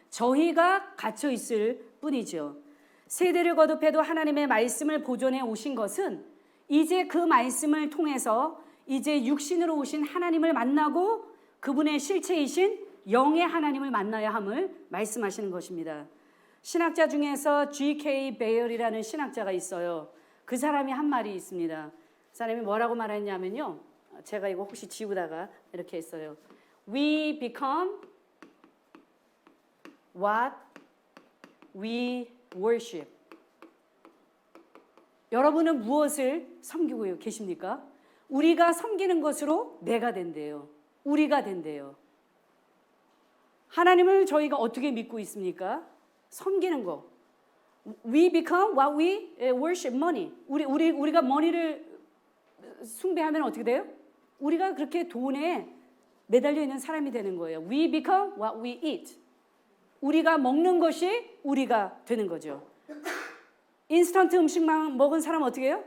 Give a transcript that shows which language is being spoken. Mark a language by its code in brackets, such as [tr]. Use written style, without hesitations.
[ko] 저희가 갇혀 있을 뿐이죠. 세대를 거듭해도 하나님의 말씀을 보존해 오신 것은 이제 그 말씀을 통해서 이제 육신으로 오신 하나님을 만나고 그분의 실체이신 영의 하나님을 만나야 함을 말씀하시는 것입니다. 신학자 중에서 G.K. 베일이라는 신학자가 있어요. 그 사람이 한 말이 있습니다. 그 사람이 뭐라고 말했냐면요. 제가 이거 혹시 지우다가 이렇게 했어요. [en] We become what we worship. [ko] 여러분은 무엇을 섬기고 계십니까? 우리가 섬기는 것으로 내가 된대요. 우리가 된대요. 하나님을 저희가 어떻게 믿고 있습니까? 섬기는 거. [en] We become what we worship, money. [ko] 우리가 money를 숭배하면 어떻게 돼요? 우리가 그렇게 돈에 매달려 있는 사람이 되는 거예요. [en] We become what we eat. [ko] 우리가 먹는 것이 우리가 되는 거죠. 인스턴트 음식만 먹은 사람은 어떻게 해요?